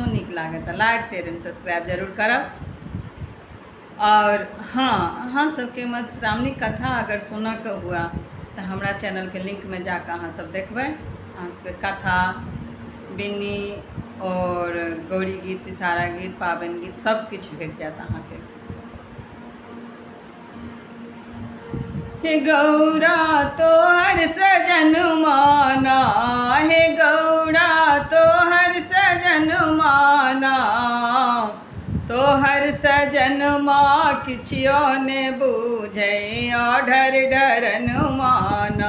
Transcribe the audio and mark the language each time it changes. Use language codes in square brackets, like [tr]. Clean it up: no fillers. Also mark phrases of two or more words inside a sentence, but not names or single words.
[mai] नीक लागे तो [en] like share and subscribe [mai] जरूर करब। और हाँ, अहाँ सबके मधुश्रावणी कथा अगर सुनऽ के हुआ तो हमारा चैनल के लिंक में जाकर अहाँ सब देखबै। अहाँ सबके कथा, बिन्नी और गौरी गीत, पिसारा गीत, पाबनि गीत सब किछु भेट जाएत अहाँ के। हे गौरा तोहर सजन माना, हे गौरा तोहर सजन माना, तोहर सजन माँ किछियो ने बूझे आढर डरन माना।